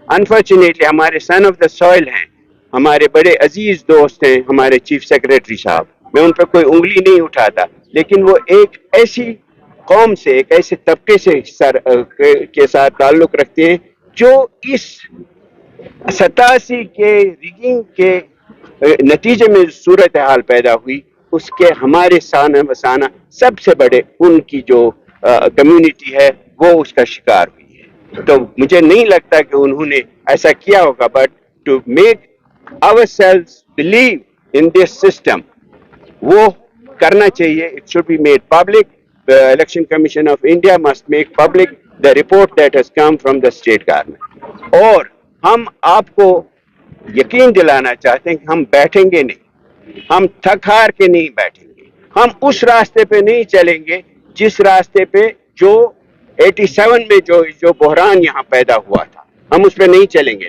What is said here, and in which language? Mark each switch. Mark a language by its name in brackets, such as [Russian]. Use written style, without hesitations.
[Urdu] Unfortunately ہمارے [English] son of the soil [Urdu] ہیں, ہمارے بڑے عزیز دوست ہیں ہمارے چیف سیکریٹری صاحب, میں ان پہ کوئی انگلی نہیں اٹھاتا, لیکن وہ ایک ایسی قوم سے, ایک ایسے طبقے سے کے ساتھ تعلق رکھتے ہیں جو اس 87 کے ریگنگ کے نتیجے میں صورتحال پیدا ہوئی, اس کے ہمارے سانہ بسانہ سب سے بڑے ان کی جو کمیونٹی ہے وہ اس کا شکار ہوئی ہے. تو مجھے نہیں لگتا کہ انہوں نے ایسا کیا ہوگا, [English] but to make ourselves believe in this system, [Urdu] وہ کرنا چاہیے. [English] It should be made public. The Election Commission of India must make public the report that has come from the state government. [Urdu] اور ہم آپ کو یقین دلانا چاہتے ہیں کہ ہم بیٹھیں گے نہیں, ہم تھک ہار کے نہیں بیٹھیں گے. ہم اس راستے پہ نہیں چلیں گے جس راستے پہ جو 87 میں جو بحران یہاں پیدا ہوا تھا, ہم اس پہ نہیں چلیں گے.